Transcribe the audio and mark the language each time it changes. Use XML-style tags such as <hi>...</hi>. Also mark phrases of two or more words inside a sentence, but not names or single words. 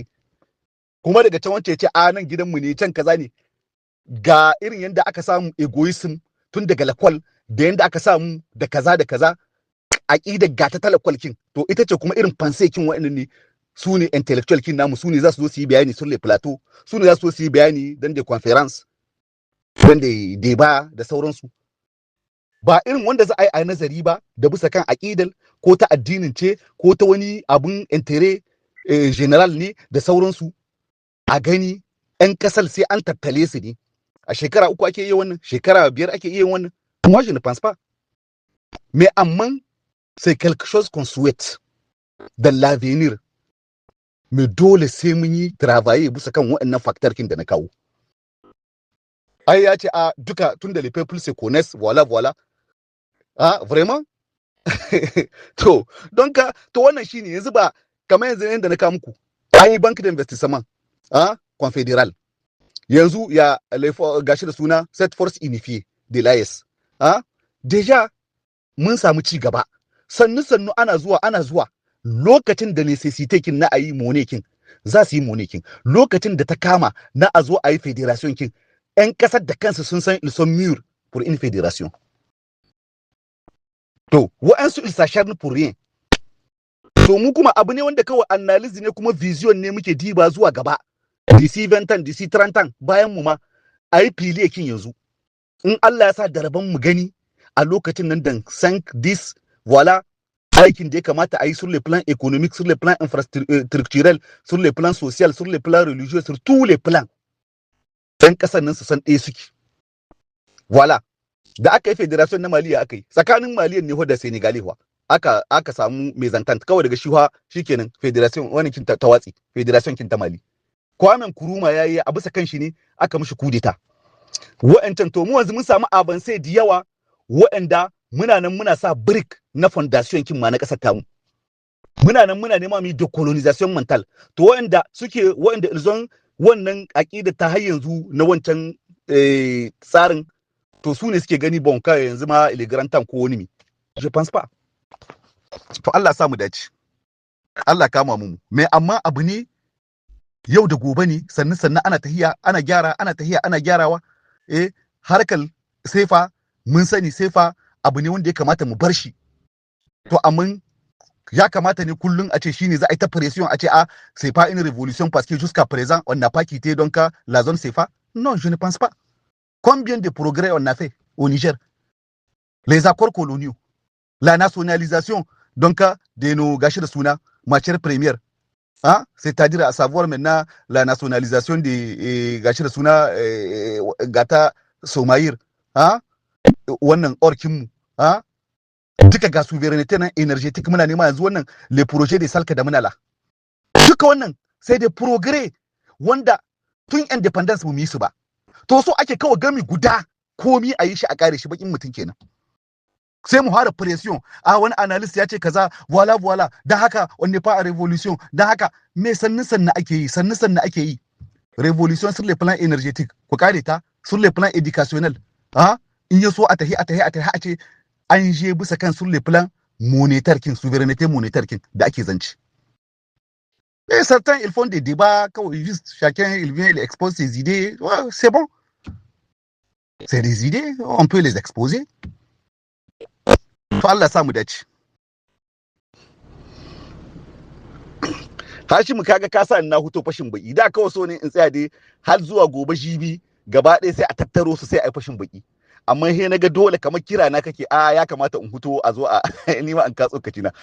<ha>Kuma daga can wance ya ce a nan gidanmu ne can kaza ne. Ga irin yadda aka samu egoism tun daga lakwal da yadda aka samu da kaza da kaza. Aƙidar gata ta lakwal kin. To ita ce kuma irin fanse kin wa'annan ne. Su ne intellectual kin namu, su ne za su zo su yi bayani</ha> <fr>sur les plateaux,</fr> <ha>su ne za su zo su yi bayani dan da conference, dan da deba da sauransu. Ba irin wanda za a yi a nazari ba da bisa kan aƙidal ko ta addinin ce ko ta wani abun</ha> <fr>intere general</fr> <ha>ne da sauransu. A gani 'yan kasar sai an tattale su ne. A shekara 3 ake iya wannan, shekara 5 ake iya wannan.</ha> <fr>Moi je ne pense pas. Mais amman c'est quelque chose qu'on souhaite dans l'avenir.</fr> <ha>Mais dole sai mun yi travailler bisa kan waɗannan factor kin da na kawo. Ai ya ce a duka tun da</ha> <fr>les peuples se connaissent voilà voilà. Vraiment?</fr> <ha>To don ka to wannan shine yanzu ba kamar yanzu yanda na kawo muku.</ha> <fr>Ai bank d'investissement confédéral.</fr> <ha>Yanzu ya gashi da suna</ha> <fr>cette force unifiée de l'AES.</fr> <ha>Déjà mun samu ci gaba. Sannu ana zuwa lokacin da necessity kin na ayi monekin za su yi monekin, lokacin da ta kama na a zo a yi federation kin 'yan kasar da kansu sun san</ha> <fr>ils sont mûrs pour une fédération.</fr> <ha>To wa'ansu</ha> <fr>ils s'acharnent pour rien.</fr> <ha>To mu kuma abu ne wanda kawai analysis ne kuma vision ne muke diba zuwa gaba.</ha> <fr>DC 20 ans, DC 30 ans</fr> <ha>bayan mu ma a yi fili kin yanzu. In Allah ya sa da rabon mu gani a lokacin nan dan 5 10 voilà aikin da ya kamata a yi</ha> <fr>sur le plan économique, sur le plan infrastructurel, sur le plan social, sur le plan religieux, sur tous les plans.</fr> <ha>Ɗan ƙasar nan su san ɗaya suke. Voilà. Da aka yi federation na Mali aka yi. Tsakanin Mali ne da Senegal aka samu mezantant kawai daga shi kenan federation wani kin ta watsi, federation kin ta Mali. Kwame Nkrumah yayi a bisa kan shi ne aka mishi kudeta. Wa'ancan to mu yanzu mun samu avance da yawa wa'anda muna nan muna sa brick na fondation kin ma na kasar tamu. Muna nan muna nema mu</ha> <fr>decolonisation mental.</fr> <ha>To wa'anda ilzon wannan aqida ta har yanzu na wancan tsarin to su ne suke gani bon kai yanzu ma iligrantan ko wani mi.</ha> <fr>Je pense pas.</fr> <ha>To Allah sa mu dace. Allah kama mu. Me amma abu ne yau da gobe ne sannan ana tahiya ana gyara ana tahiya ana gyarawa. Harkar sefa mun sani sefa abu ne wanda ya kamata mu bar shi. To amma ya kamata ne kullum a ce</ha> <fr>shine za a yi ta pression a ce c'est pas une révolution parce que jusqu'à présent on n'a pas quitté donc la zone CFA. Non, je ne pense pas. Combien de progrès on a fait au Niger? Les accords coloniaux, la nationalisation donc de nos gâchis de Souna, matière première. C'est-à-dire à savoir maintenant la nationalisation des gâchis de Souna, Gata Somaïr,</fr> <ha>wannan orkinmu, duka ga</ha> <fr>souveraineté nan énergétique</fr> <ha>muna nema yanzu wannan</ha> <fr>les projets de salka</fr> <ha>da muna la. Duka wannan</ha> <fr>c'est des progrès</fr> <ha>wanda tun independence mu yi su ba. To so ake kawai gami guda komi a yi shi a kare shi bakin mutum kenan. Sai mu fara pression wani analyst ya ce kaza voilà dan haka</ha> <fr>on n'est pas à révolution</fr> <ha>dan haka me sannu ake yi</ha> <fr>révolution sur le plan énergétique</fr> <ha>ku kare ta</ha> <fr>sur le plan éducationnel</fr> <ha>in yaso a tahi a ce an je bisa kan</ha> <fr>sur le plan monétaire</fr> <ha>kin</ha> <fr>souveraineté monétaire</fr> <ha>kin da ake zance.</ha> <fr>Et certains ils font des débats quand juste chacun il vient il expose ses idées, c'est bon. C'est des idées, on peut les exposer.</fr> <ha>To Allah samu dace. Hashimu kaga ka sa na huto fashin baki. Da kawai so ne in tsaya dai har zuwa gobe jibi gaba ɗaya sai a tattaro su sai a yi fashin baki. Amma he naga dole kamar kira na kake ya kamata in huto a zo a ni ma an ka tsokaci na.</ha>